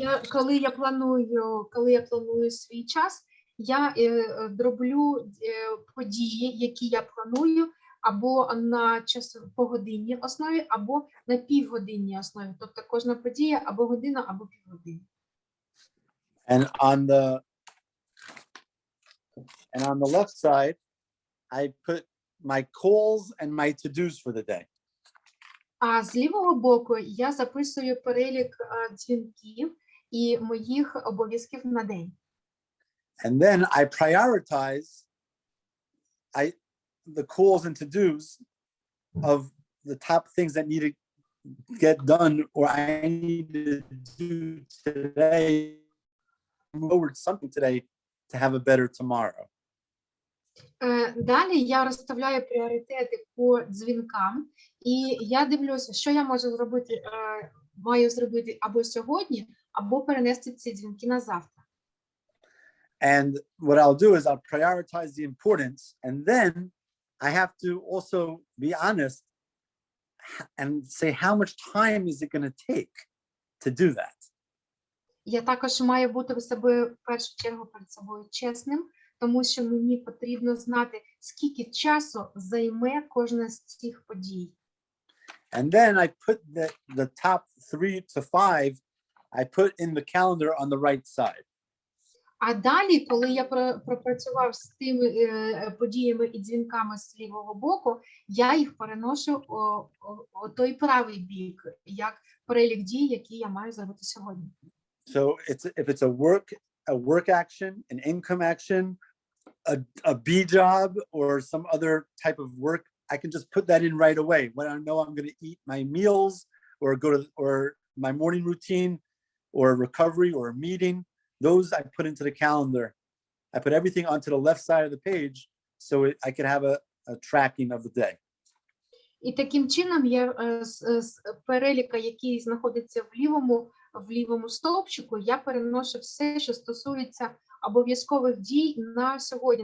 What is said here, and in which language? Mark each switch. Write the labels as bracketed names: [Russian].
[Ukrainian] Коли я планую свій час, я роблю події, які я планую, або на погодинній основі, або на півгодинній основі. Тобто кожна подія або година, або півгодини. [English] And on the left side, I put my calls and my to-dos for the day. [Ukrainian] А з лівого боку я записую перелік дзвінків і моїх обов'язків на день. [English] And then I prioritize the calls and to-dos of the top things that need to get done, or I need to do today, forward something today to have a better tomorrow. [Ukrainian] Далі я розставляю пріоритети по дзвінкам, і я дивлюся, що я маю зробити або сьогодні, або перенести ці дзвінки на завтра. [English] And what I'll do is I'll prioritize the importance, and then I have to also be honest and say how much time is it going to take to do that. [Ukrainian] Я також маю бути в себе в першу чергу перед собою чесним, тому що мені потрібно знати, скільки часу займе кожна з цих подій. [English] And then I put the top 3 to 5, I put in the calendar on the right side. [Ukrainian] А далі, коли я пропрацював з тими подіями і дзвінками з лівого боку, я їх переношу у той правий бік, як перелік дій, які я маю зробити сьогодні. [English] So if it's a work action, an income action, a B job, or some other type of work, I can just put that in right away when I know I'm going to eat my meals or my morning routine or a recovery or a meeting. Those I put into the calendar. I put everything onto the left side of the page so I could have a tracking of the day. [Ukrainian] І таким чином я з переліка, який знаходиться в лівому стовпчику, я переношу все, що стосується обов'язкових дій на сьогодні.